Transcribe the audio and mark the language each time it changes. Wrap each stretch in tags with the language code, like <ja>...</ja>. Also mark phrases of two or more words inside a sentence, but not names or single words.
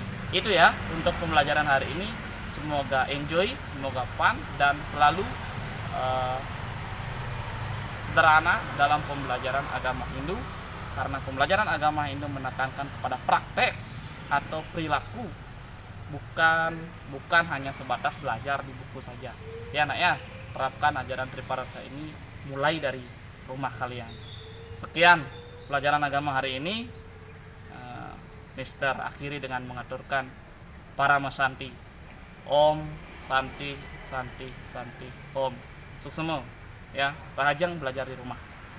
<id>Itu ya untuk pembelajaran hari ini. Semoga enjoy, semoga fun, dan selalu sederhana dalam pembelajaran agama Hindu, karena pembelajaran agama Hindu menekankan kepada praktek atau perilaku, bukan hanya sebatas belajar di buku saja. Ya, nak, ya, terapkan ajaran Triparata ini mulai dari rumah kalian. Sekian pelajaran agama hari ini. Mister akhiri dengan mengaturkan Parama Santi.</id> <sa>Om Santi Santi Santi Om.</sa> <id>Suksema, ya, Rahajang belajar di rumah.</id>